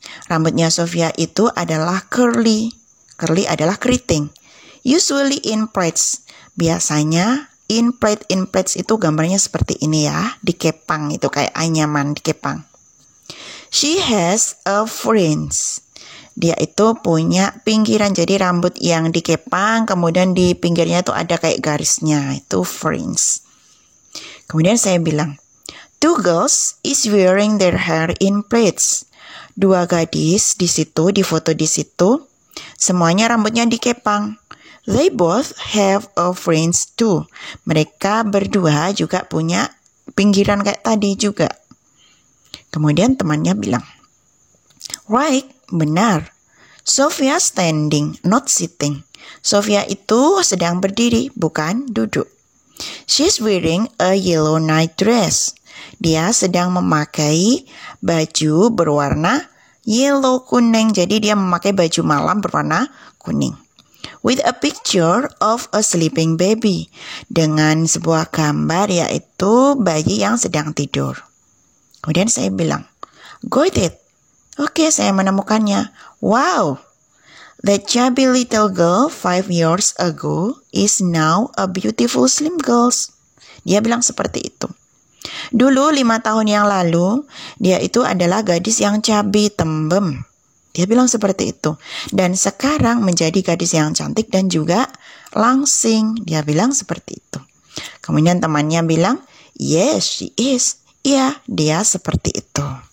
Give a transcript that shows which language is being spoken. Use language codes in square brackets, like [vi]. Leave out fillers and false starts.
[id] Rambutnya Sophia itu adalah curly. Curly adalah keriting. [en] Usually in plaits. [id] Biasanya in plaits itu gambarnya seperti ini ya, dikepang itu kayak anyaman dikepang. [en] She has a fringe. [id] Dia itu punya pinggiran, jadi rambut yang dikepang, kemudian di pinggirnya itu ada kayak garisnya, itu fringe. Kemudian saya bilang, [en] 2 girls is wearing their hair in plaits. [id] 2 gadis di situ, di foto di situ, semuanya rambutnya dikepang. [en] They both have a fringe too. [id] Mereka berdua juga punya pinggiran kayak tadi juga. Kemudian temannya bilang, Right, benar. [en] Sophia standing, not sitting. [id] Sophia itu sedang berdiri, bukan duduk. [en] She's wearing a yellow night dress. [id] Dia sedang memakai baju berwarna yellow kuning. Jadi dia memakai baju malam berwarna kuning. [en] With a picture of a sleeping baby. [id] Dengan sebuah gambar yaitu bayi yang sedang tidur. Kemudian saya bilang, [en] Got it. [id] Oke, saya menemukannya. Wow. [en] That chubby little girl 5 years ago is now a beautiful slim girl. [id] Dia bilang seperti itu. Dulu 5 tahun yang lalu, dia itu adalah gadis yang chubby, tembem. Dia bilang seperti itu. Dan sekarang menjadi gadis yang cantik dan juga langsing. Dia bilang seperti itu. Kemudian temannya bilang, [en] Yes, she is. [id] Iya, dia seperti itu.